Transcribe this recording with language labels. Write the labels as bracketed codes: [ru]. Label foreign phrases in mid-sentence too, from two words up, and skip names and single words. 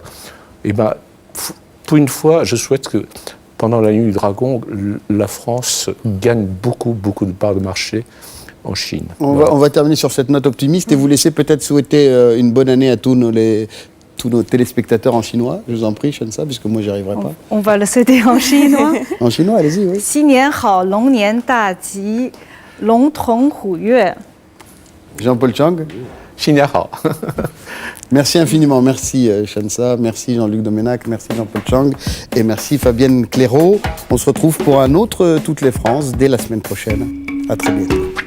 [fr] Et ben, pour une fois, je souhaite que pendant la nuit du dragon, la France gagne beaucoup de parts de marché en Chine. On va terminer sur cette note optimiste et vous laisser peut-être souhaiter une bonne année à tous nos téléspectateurs en chinois. Je vous en prie, Shensa, puisque moi, j'y arriverai pas. On va le céder en chinois. En chinois, allez-y, oui. [zh] 新年好，龙年大吉，龙腾虎跃。 [fr] Jean-Paul Chang. Xinjiang. Merci infiniment. Merci Shensa, merci Jean-Luc Doménac, merci Jean-Paul Chang et merci Fabienne Claireau. On se retrouve pour un autre Toutes les France dès la semaine prochaine. À très bientôt.